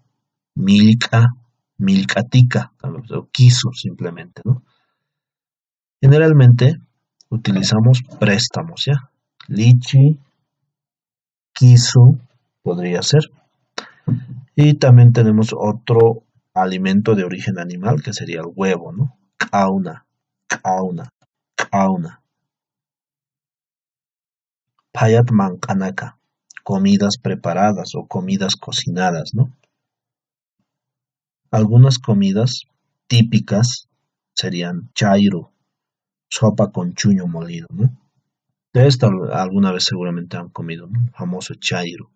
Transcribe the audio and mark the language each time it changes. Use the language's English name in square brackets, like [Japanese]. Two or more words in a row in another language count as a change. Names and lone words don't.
[Aymara] Milka, milkatika, [Spanish] o quiso simplemente, ¿no? Generalmente utilizamos préstamos, ¿ya? Lichi, quiso, podría ser. Y también tenemos otro alimento de origen animal que sería el huevo, ¿no? [Aymara] Kauna, kauna, kauna. Payat mankanaka, [Spanish] comidas preparadas o comidas cocinadas, ¿no? Algunas comidas típicas serían chairo, sopa con chuño molido, ¿no? De esta alguna vez seguramente han comido, ¿no? El famoso chairo.